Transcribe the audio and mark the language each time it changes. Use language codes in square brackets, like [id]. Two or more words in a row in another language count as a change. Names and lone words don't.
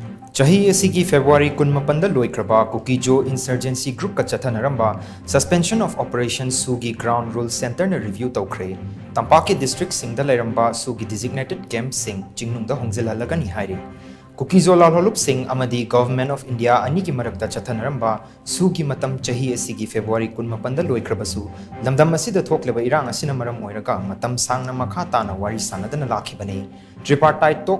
[mni] CHAHI ASIGI February 18 LOIKHRABA Kuki Insurgency Group ka Chathanaramba [en] suspension of operations [mni] sugi [en] ground rule [mni] center na review Toukhre TAMPAK district singda LEIRAMBA sugi [en] designated camp [mni] sing CHINGNUNG da HONGJILHALLAGANI HAIRI Kuki lalholup sing amadi [en] government of [mni] India ani ki marakta Chathanaramba sugi matam CHAHI ASIGI February 18 LOIKHRABA su lamdam asida thokleba irang asina maram oiraga matam sangna makha tana wari sanadana lakhibani [en] tripartite talk